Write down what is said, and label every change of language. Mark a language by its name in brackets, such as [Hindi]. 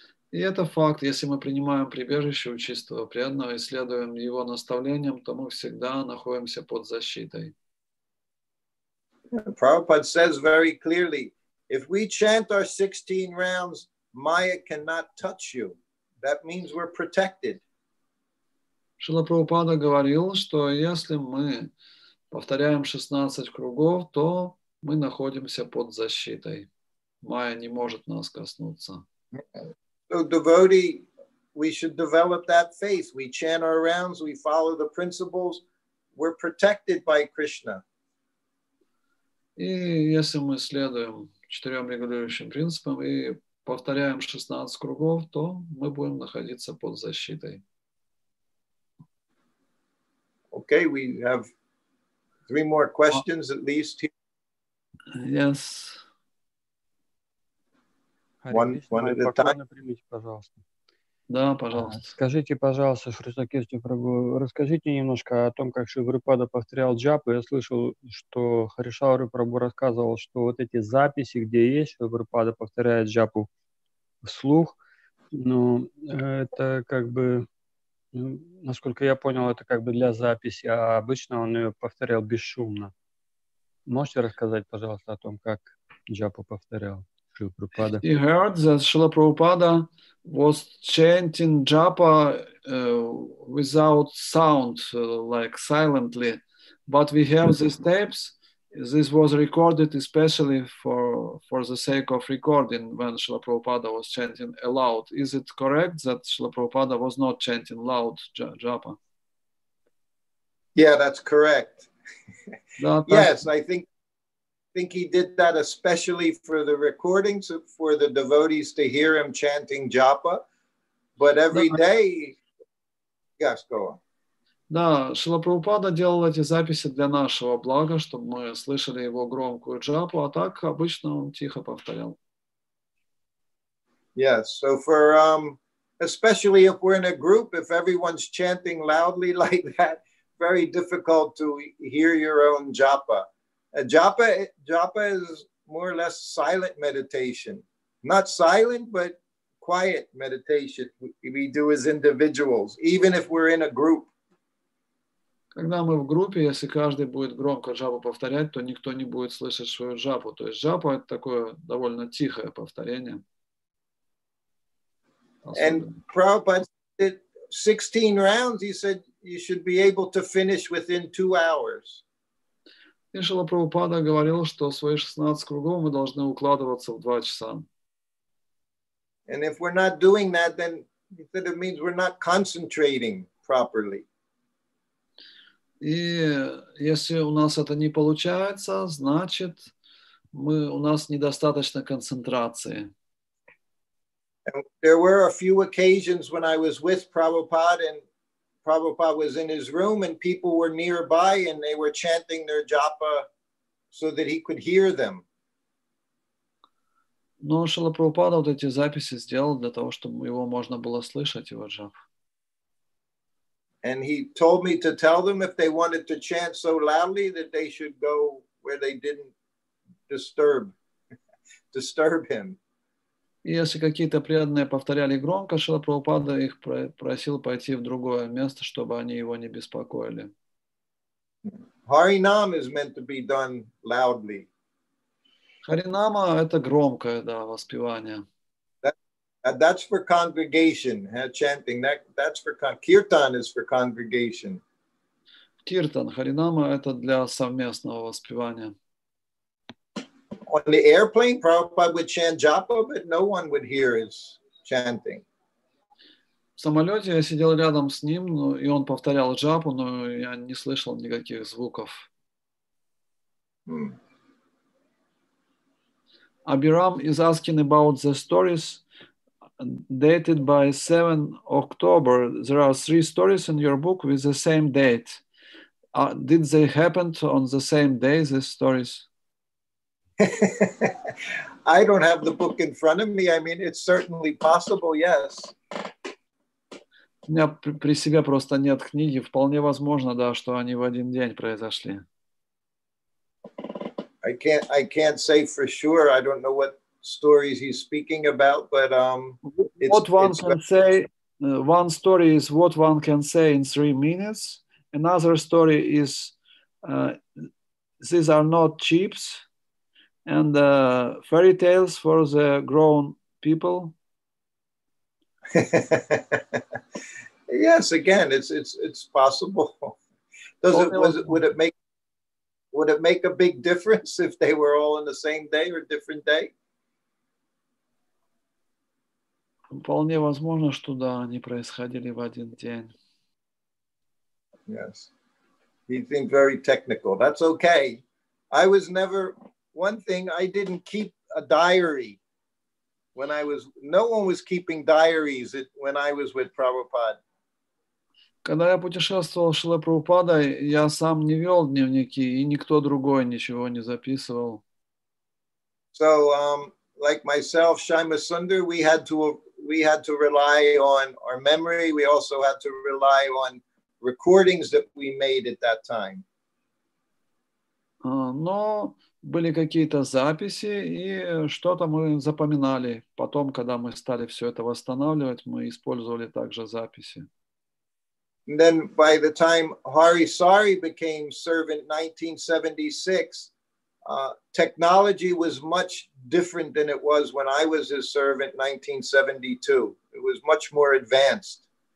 [Russian] И это факт. Если мы принимаем прибежище у чистого преданного и следуем его наставлениям, то мы всегда находимся под защитой. [English] Prabhupada says very clearly, if we chant our 16 rounds, Maya cannot touch you. That means we're protected. [Russian] Шрила Прабхупада говорил, что если мы повторяем 16 кругов, то мы находимся под защитой. Майя не может нас коснуться. [English] So devotee, we should develop that faith. We chant our rounds, we follow the principles, we're protected by Krishna. [Russian] И если мы следуем 4 регулирующим принципам и повторяем 16 кругов, то мы будем находиться под защитой. [English] Okay, we have 3 more questions at least here. Yes. One at a time. [Russian] Примите, пожалуйста. Да, пожалуйста. Скажите, пожалуйста, Шрутакирти Прабху, расскажите немножко о том, как Шри Прабхупада повторял джапу. Я слышал, что Харишаури Прабху рассказывал, что вот эти записи, где есть, Шри Прабхупада повторяет джапу вслух, но это как бы, насколько я понял, это как бы для записи, а обычно он ее повторял бесшумно. Можете рассказать, пожалуйста, о том, как джапу повторял Шри Прабхупада? [English] He heard that Srila Prabhupada was chanting japa without sound, like silently. But we have these tapes. This was recorded especially for the sake of recording when Srila Prabhupada was chanting aloud. Is it correct that Srila Prabhupada was not chanting loud japa? Yeah, that's correct. [Russian] Да, [English] Yes, I think he did that especially for the recordings, for the devotees to hear him chanting japa. But every day, yes, go on. [Russian] Да, Шрила Прабхупада делал эти записи для нашего блага, чтобы мы слышали его громкую джапу, а так обычно он тихо повторял. [English] Yes, so for, especially if we're in a group, if everyone's chanting loudly like that, very difficult to hear your own japa. Japa is more or less silent meditation. Not silent, but quiet meditation we do as individuals, even if we're in a group. [Russian] Когда мы в группе, если каждый будет громко джапу повторять, то никто не будет слышать свою джапу. То есть джапа — это такое довольно тихое повторение. [English] And Prabhupada did 16 rounds. He said you should be able to finish within 2 hours. [Russian] И Шрила Прабхупада говорил, что свои 16 кругов мы должны укладываться в 2 часа. [English] And if we're not doing that, then it means we're not concentrating properly. [Russian] И если у нас это не получается, значит, у нас недостаточно концентрации. [English] And there were a few occasions when I was with Prabhupada and Prabhupada was in his room and people were nearby and they were chanting their japa so that he could hear them. [Russian] Но Шрила Прабхупада вот эти записи сделал для того, чтобы его можно было слышать, его джап. [English] And he told me to tell them if they wanted to chant so loudly that they should go where they didn't disturb him. [Russian] И если какие-то преданные повторяли громко, Шрила Прабхупада их просил пойти в другое место, чтобы они его не беспокоили. [English] Harinam is meant to be done loudly. [Russian] Харинама — это громкое, да, воспевание. [English] That's for congregation, chanting. That's for kirtan is for congregation. [Russian] Киртан, харинама — это для совместного воспевания. [English] On the airplane, Prabhupada would chant japa, but no one would hear his chanting. [Russian] В самолете я сидел рядом с ним, и он повторял джапу, но я не слышал никаких звуков. [English] Abhiram is asking about the stories dated by 7 October. There are 3 stories in your book with the same date. Did they happen on the same day, these stories? I don't have the book in front of me. I mean, it's certainly possible, yes. [Russian] У меня при себе просто нет книги. Вполне возможно, да, что они в один день произошли. [English] I can't say for sure. I don't know what stories he's speaking about, but what one can say, one story is what one can say in 3 minutes. Another story is these are not chips, and fairy tales for the grown people. Yes, again, it's possible. Would it make a big difference if they were all on the same day or different day? [Russian] Вполне возможно, что да, они происходили в один день. [English] Yes. He seemed very technical. That's okay. I was never, one thing, I didn't keep a diary when no one was keeping diaries when I was with Prabhupada. [Russian] Когда я путешествовал с Шрилой Прабхупадой, я сам не вел дневники, и никто другой ничего не записывал. [English] So, like myself, Shaima Sundar, we had to rely on our memory. We also had to rely on recordings that we made at that time. [Russian] Но были какие-то записи, и что-то мы запоминали. Потом, когда мы стали все это восстанавливать, мы использовали также записи. [English] And then by the time Hari Sari became servant in 1976, technology was much different than it was when I was his servant in 1972. It was much more advanced.